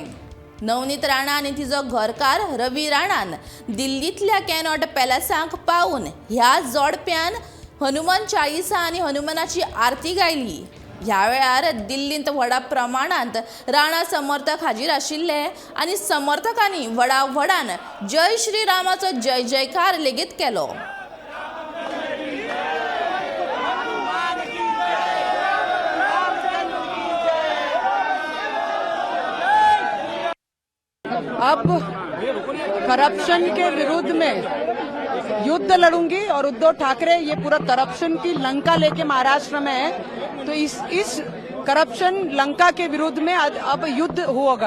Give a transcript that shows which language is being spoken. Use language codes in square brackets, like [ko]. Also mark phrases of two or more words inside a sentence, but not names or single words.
[kok] नवनीत राणा आनी तिजो घरकार रवी राणान दिल्लींतल्या कॅनॉट पॅलेसाक पावून ह्या जोडप्यान हनुमान चाळिसा आनी हनुमानाची आरती गायली। ह्या वेळार दिल्लींत व्हडा प्रमाणांत राणा समर्थक हाजीर आशिल्ले आनी समर्थकांनी व्हडान जय श्री रामाचो जय जयकार लेगीत केलो। [hi] अब करप्शन के विरुद्ध में युद्ध लड़ूंगी और उद्धव ठाकरे ये पूरा करप्शन की लंका लेके महाराष्ट्र में है, तो इस करप्शन लंका के विरुद्ध में अब युद्ध होगा।